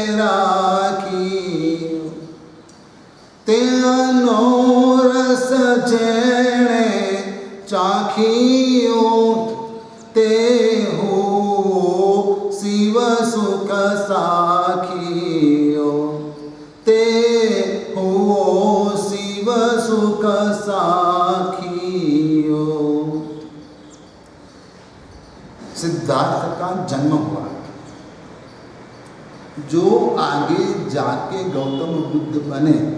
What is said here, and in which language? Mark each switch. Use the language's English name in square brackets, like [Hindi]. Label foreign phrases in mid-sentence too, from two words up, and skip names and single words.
[Gujarati] રાખિયો તે અનોરસ જેણે ચાખિયો તે હો શિવ સુખ સાખિયો તે હો શિવ સુખ સાખિયો। [Hindi] सिद्धार्थ का जन्म हुआ, जो आगे जाके गौतम बुद्ध बने,